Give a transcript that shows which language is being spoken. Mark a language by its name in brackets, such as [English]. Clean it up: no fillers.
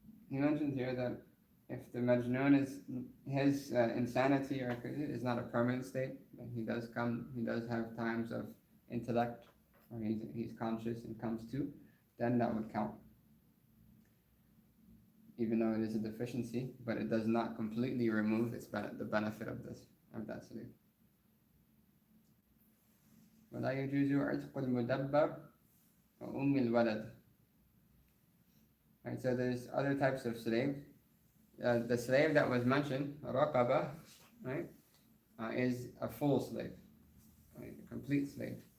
[English] He mentions here that if the majnun is his insanity or is not a permanent state, that he does have times of intellect, or he's conscious and comes to, then that would count. Even though it is a deficiency, but it does not completely remove the benefit of that slave. [Arabic] ولا يجوز عتق المدبر وأم الولد. [English] Right, so there's other types of slave. The slave that was mentioned, raqaba, right, is a full slave, right, a complete slave.